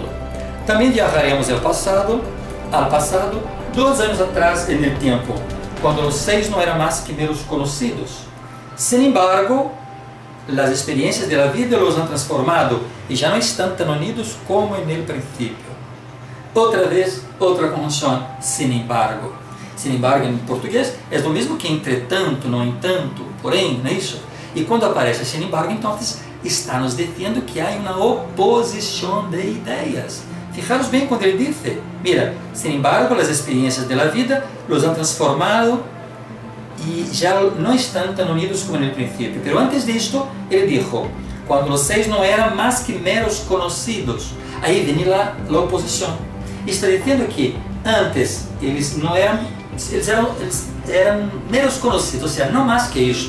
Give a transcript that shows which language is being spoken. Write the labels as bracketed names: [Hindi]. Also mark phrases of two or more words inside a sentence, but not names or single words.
[Portuguese] Também viajaremos ao passado, 2 anos atrás no tempo, quando os 6 não eram mais que meros conhecidos. [Spanish] Sin embargo, [Portuguese] as experiências da vida os han transformado e já não estão tão unidos como no princípio. Outra vez, outra conjunção, [Spanish] sin embargo. Sin embargo, [Portuguese] em português, é o mesmo que entretanto, no entanto, porém, não é isso? E quando aparece [Spanish] sin embargo, [Portuguese] então, está nos dizendo que há uma oposição de ideias. Fijaros bem quando ele diz, [Spanish] mira, sin embargo, [Portuguese] as experiências da vida os han transformado e já não estão tão unidos como no princípio. Mas antes disto, ele disse, quando os 6 não eram mais que meros conhecidos. Aí vem lá a oposição. Está dizendo que antes eles eram meros conhecidos, ou seja, não mais que isto.